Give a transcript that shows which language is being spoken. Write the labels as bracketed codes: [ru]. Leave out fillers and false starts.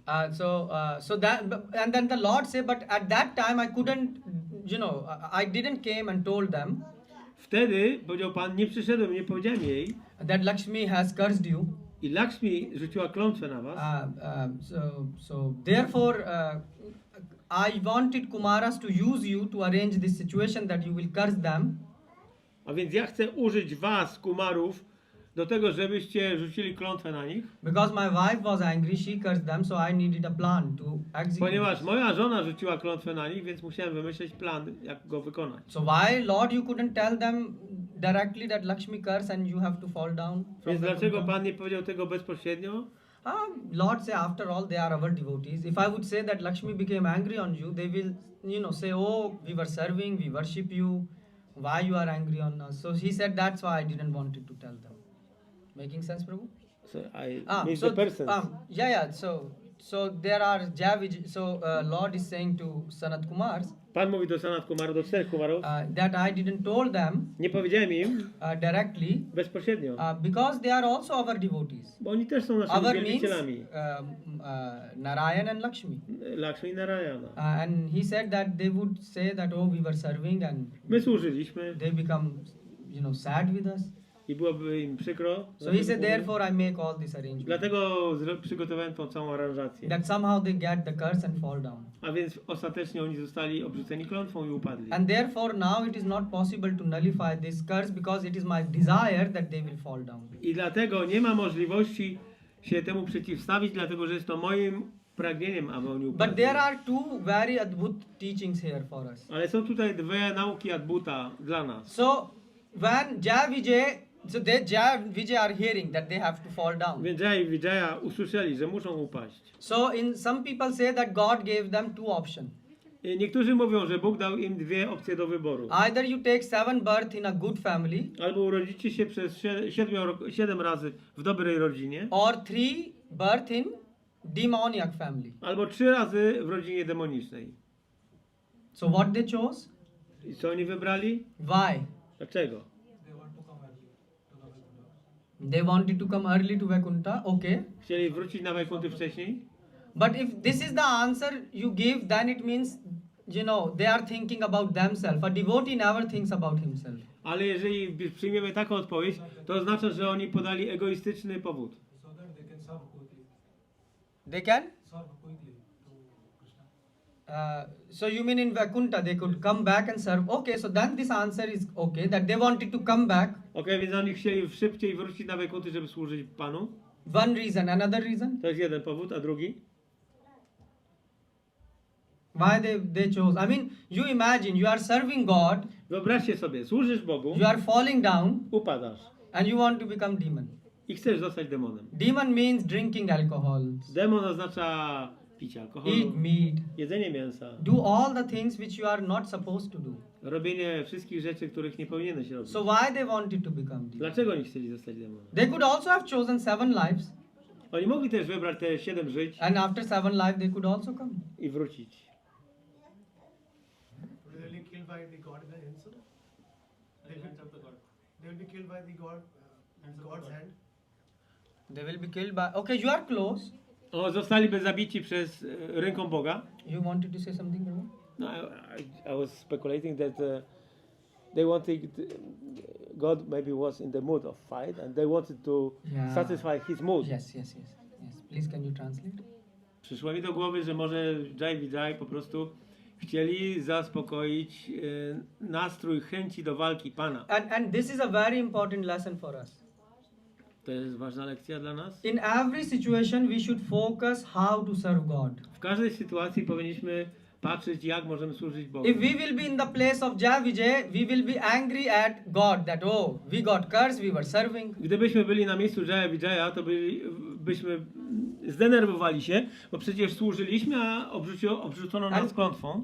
[en] And then the Lord said, but at that time I couldn't, you know, I didn't came and told them. [pl] Wtedy powiedział Pan, nie przyszedłem, nie powiedziałem jej. [en] That Lakshmi has cursed you. [pl] I Lakshmi rzuciła klątwę na was. [en] So therefore, I wanted Kumaras to use you to arrange this situation that you will curse them. [pl] A więc ja chcę użyć was, kumarów, do tego, żebyście rzucili klątwę na nich. [en] Because my wife was angry, she cursed them, so I needed a plan to execute. [pl] Ponieważ moja żona rzuciła klątwę na nich, więc musiałem wymyślić plan, jak go wykonać. [en] So why, Lord, you couldn't tell them directly that Lakshmi curse and you have to fall down? [pl] Więc dlaczego Pan nie powiedział tego bezpośrednio? [en] Lord say, after all, they are our devotees. If I would say that Lakshmi became angry on you, they will, you know, say, oh, we were serving, we worship you. Why you are angry on us? So he said, that's why I didn't want to tell them. Making sense, Prabhu? So the persons. So there are Lord is saying to Sanat Kumars. [pl] Pan mówi do Sanat Kumarów, do 4 kumarów. [en] That I didn't told them. [pl] Nie powiedziałem im [en] directly. [pl] Bezpośrednio. [en] Because they are also our devotees. [pl] Bo oni też są naszymi wielbicielami. [en] Narayan and Lakshmi. [pl] Lakshmi i Narayana. [en] And he said that they would say that, oh, we were serving and. [pl] My służyliśmy. [en] They become, you know, sad with us. [pl] I byłoby im przykro. [en] So he said, therefore I make all this arrangement. [pl] Dlatego przygotowałem tą całą aranżację. [en] That somehow they get the curse and fall down. [pl] A więc ostatecznie oni zostali obrzuceni klątwą i upadli. [en] And therefore now it is not possible to nullify this curse because it is my desire that they will fall down. [pl] I dlatego nie ma możliwości się temu przeciwstawić, dlatego że jest to moim pragnieniem, aby oni [en] But [pl] upadli. [en] there are two very Adbut teachings here for us. [pl] Ale są tutaj dwie nauki Adbuta dla nas. [en] So when Jaya Vijaya, so they Jaya and Vijaya are hearing that they have to fall down. [pl] Więc Jaya i Vijaya usłyszeli, że muszą upaść. [en] So in some people say that God gave them two options. [pl] I niektórzy mówią, że Bóg dał im dwie opcje do wyboru. [en] Either you take 7 birth in a good family, [pl] Albo urodzicie się przez 7 razy w dobrej rodzinie, [en] or 3 birth in demoniac family. [pl] albo 3 razy w rodzinie demonicznej. [en] So what they chose? [pl] I co oni wybrali? [en] Why? [pl] Dlaczego? [en] They wanted to come early to Vaikuntha, okay. [pl] Chcieli wrócić na Wajkunty wcześniej? [en] But if this is the answer you give, then it means, you know, they are thinking about themselves. A devotee never thinks about himself. [pl] Ale jeżeli przyjmiemy taką odpowiedź, to oznacza, że oni podali egoistyczny powód. [en] They can? So you mean in Vaikuntha they could come back and serve? Okay, so then this answer is okay, that they wanted to come back. [pl] Okej, więc oni chcieli szybciej wrócić na Wajkunty, żeby służyć Panu. [en] One reason. Another reason? [pl] To jest jeden powód, a drugi? [en] Why they chose? I mean, you imagine you are serving God, [pl] Wyobraźcie sobie, służysz Bogu, [en] you are falling down, [pl] upadasz [en] and you want to become demon. [pl] i chcesz zostać demonem. [en] Demon means drinking alcohol, [pl] Demon oznacza picie alkoholu, [en] eat meat, [pl] jedzenie mięsa, [en] do all the things which you are not supposed to do. [pl] robienie wszystkich rzeczy, których nie powinieneś robić. [en] So why they wanted to become demon? [pl] Dlaczego oni chcieli zostać demonem? [en] They could also have chosen 7 lives, [pl] Oni mogli też wybrać te 7 żyć [en] and after 7 lives they could also come. [pl] i wrócić. [en] Will they be killed by the god in the insult? They will be killed by the god, God's hand. They will be killed by. Okay, you are close. [pl] O, zostaliby zabici przez ręką Boga. [en] You wanted to say something, Prabhu? No, I was speculating that they wanted, God maybe was in the mood of fight and they wanted to Yeah. satisfy his mood. Yes. Please, can you translate? [pl] Przyszło mi do głowy, że może Jaya i Vijaya po prostu chcieli zaspokoić nastrój chęci do walki Pana. [en] And this is a very important lesson for us. [pl] To jest ważna lekcja dla nas. [en] In every situation, we should focus how to serve God. [pl] W każdej sytuacji powinniśmy patrzeć, jak możemy służyć Bogu. [en] If we will be in the place of Jaya Vijay, we will be angry at God that, oh, we got cursed, we were serving. [pl] Gdybyśmy byli na miejscu Jaya i Vijaya, to byśmy zdenerwowali się, bo przecież służyliśmy, a obrzucono nas klątwą.